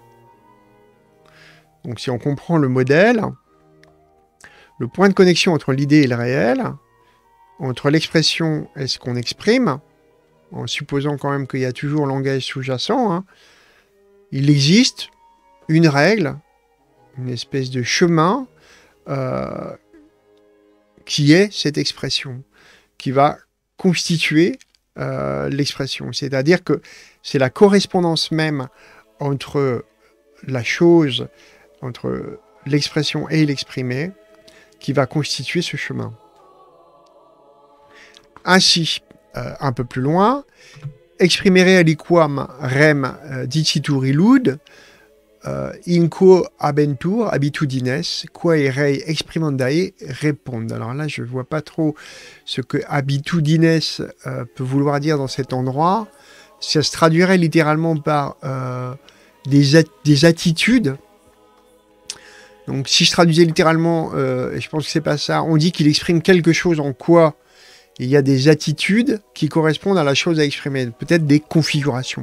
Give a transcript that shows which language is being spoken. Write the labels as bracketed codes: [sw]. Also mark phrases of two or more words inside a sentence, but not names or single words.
[fr] Donc si on comprend le modèle, le point de connexion entre l'idée et le réel, entre l'expression et ce qu'on exprime, en supposant quand même qu'il y a toujours langage sous-jacent, il existe une règle, une espèce de chemin qui est cette expression, qui va constituer l'expression. C'est-à-dire que c'est la correspondance même entre la chose, entre l'expression et l'exprimé, qui va constituer ce chemin. Ainsi, un peu plus loin, [la] exprimere aliquam rem dicitur illud, in quo habentur habitudines, quae rei exprimandae répondent. [fr] Alors là, je ne vois pas trop ce que habitudines peut vouloir dire dans cet endroit. Ça se traduirait littéralement par des attitudes. Donc si je traduisais littéralement, et je pense que c'est pas ça, on dit qu'il exprime quelque chose en quoi il y a des attitudes qui correspondent à la chose à exprimer, peut-être des configurations.